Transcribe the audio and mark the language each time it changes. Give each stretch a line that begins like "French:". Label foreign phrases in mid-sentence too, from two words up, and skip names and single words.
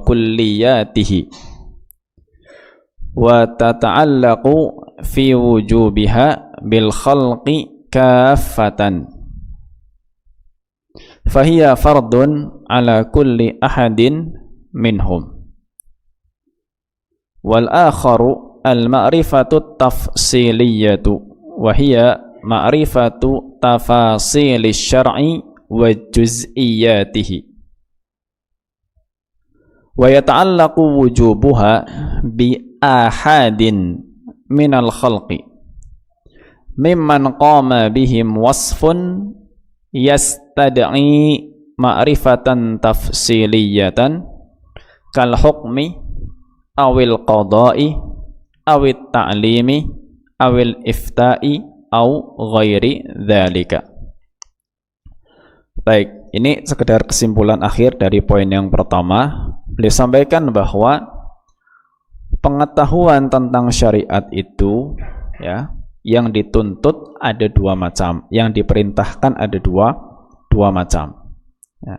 Arabic: وتتعلق في وجوبها بالخلق كافة فهي فرض على كل أحد منهم. والآخر المعرفة التفصيلية وهي معرفة تفاصيل الشرع وجزئياته ويتعلق وجوبها بأحد من الخلق ممن قام بهم وصف يستدعي معرفة تفصيلية كالحكم أو القضاء أو التعليم أو الإفتاء أو غير ذلك.
Indonesian: Baik, ini sekedar kesimpulan akhir dari poin yang pertama. Beliau sampaikan bahwa pengetahuan tentang syariat itu, ya, yang dituntut ada dua macam, yang diperintahkan ada dua macam, ya.